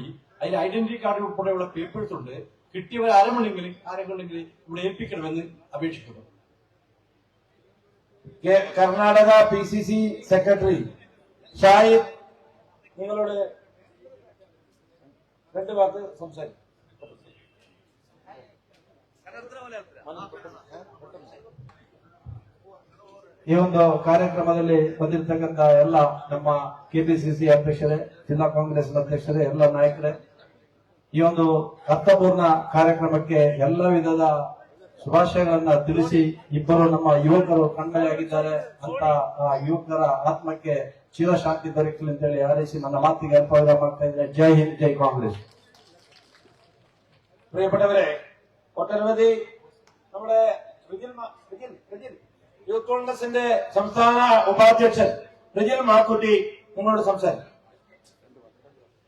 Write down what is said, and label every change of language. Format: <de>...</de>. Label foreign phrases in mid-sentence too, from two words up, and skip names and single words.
<ml>അതിൽ</ml> <en>identity card</en> <ml>ഉൾപ്പെടെയുള്ള പേപ്പേഴ്സ് ഉണ്ട്. കിട്ടിയവർ ആരെങ്കിലും ഇവിടെ ഏൽപ്പിക്കണമെന്ന് അപേക്ഷിക്കുന്നു. കർണാടക PCC സെക്രട്ടറി ഷാഹിദ്, നിങ്ങളോട് 2 വാക്ക് സംസാരിക്കും.</ml> <kn>ಈ ಒಂದು ಕಾರ್ಯಕ್ರಮದಲ್ಲಿ ಬಂದಿರತಕ್ಕಂತ ಎಲ್ಲ ನಮ್ಮ KPCC ಅಧ್ಯಕ್ಷರೇ, ಜಿಲ್ಲಾ ಕಾಂಗ್ರೆಸ್ ಅಧ್ಯಕ್ಷರೇ, ಎಲ್ಲ ನಾಯಕರೇ, ಈ ಒಂದು ಅರ್ಥಪೂರ್ಣ ಕಾರ್ಯಕ್ರಮಕ್ಕೆ ಎಲ್ಲ ವಿಧದ ಶುಭಾಶಯಗಳನ್ನ ತಿಳಿಸಿ, ಇಬ್ಬರು ನಮ್ಮ ಯುವಕರು ಕಣ್ಮರೆಯಾಗಿದ್ದಾರೆ ಅಂತ ಆ ಯುವಕರ ಆತ್ಮಕ್ಕೆ ಚಿರಶಾಂತಿ ದೊರಕಲಿ ಅಂತೇಳಿ ಹಾರೈಸಿ ನನ್ನ ಮಾತಿಗೆ ಅಲ್ಪವಿರಾಮ ಮಾಡ್ತಾ ಇದ್ದಾರೆ. ಜೈ ಹಿಂದ್, ಜೈ ಕಾಂಗ್ರೆಸ್.</kn> <ml>പ്രിയപ്പെട്ടവരെ, ഒട്ടനവധി നമ്മുടെ യൂത്ത് കോൺഗ്രസിന്റെ സംസ്ഥാന ഉപാധ്യക്ഷൻ റിജിൽ മാക്കുട്ടി നിങ്ങളോട് സംസാരിക്കും.</ml>